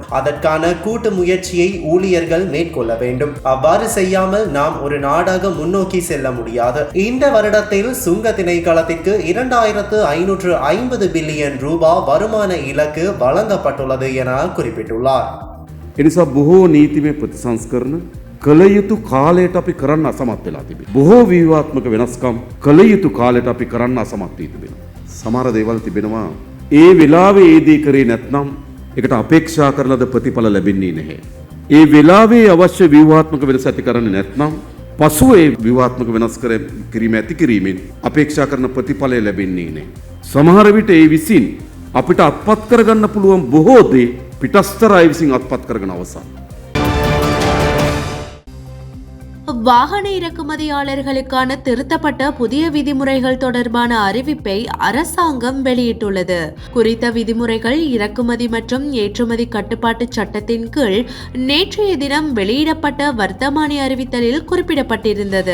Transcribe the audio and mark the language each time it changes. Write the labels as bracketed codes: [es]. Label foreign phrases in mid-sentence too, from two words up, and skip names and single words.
[ta] அதற்கான கூட்டு முயற்சியை ஊழியர்கள் மேற்கொள்ள வேண்டும். அவ்வாறு செய்யாமல் நாம் ஒரு நாடாக முன்னோக்கி செல்ல முடியாது. இந்த வருடத்தில் சுங்க திணைக்களத்திற்கு 2550 பில்லியன் ரூபாய் வருமான இலக்கு வழங்கப்பட்டுள்ளது என குறிப்பிட்டுள்ளார். [si] එනිසා බොහෝ නීතිමය ප්‍රතිසංස්කරණ කළ යුතු කාලයට අපි කරන්න අසමත් වෙලා තිබෙනවා. බොහෝ ව්‍යුහාත්මක වෙනස්කම් කළ යුතු කාලයට අපි කරන්න අසමත් වී තිබෙනවා. සමහර දේවල් තිබෙනවා ඒ වෙලාවේ ඒ දේ කරේ නැත්නම් ඒකට අපේක්ෂා කරන ලද ප්‍රතිඵල ලැබෙන්නේ නැහැ. ඒ වෙලාවේ අවශ්‍ය ව්‍යුහාත්මක වෙනස ඇති කරන්නේ නැත්නම් පසුව ඒ ව්‍යුහාත්මක වෙනස් කිරීම ඇති කිරීමෙන් අපේක්ෂා කරන ප්‍රතිඵලය ලැබෙන්නේ නැහැ. සමහර විට ඒ විසින් අපිට අත්පත් කරගන්න පුළුවන් බොහෝ දේ පිටස්තර අය විසින් අත්පත් කරගෙන අවසන්. [ta] வாகன இறக்குமதியாளர்களுக்கான திருத்தப்பட்ட புதிய விதிமுறைகள் தொடர்பான அறிவிப்பை அரசாங்கம் வெளியிட்டுள்ளது. குறித்த விதிமுறைகள் இறக்குமதி மற்றும் ஏற்றுமதி கட்டுப்பாட்டு சட்டத்தின் கீழ் நேற்றைய தினம் வெளியிடப்பட்ட வர்த்தமானி அறிவித்தலில் குறிப்பிடப்பட்டிருந்தது.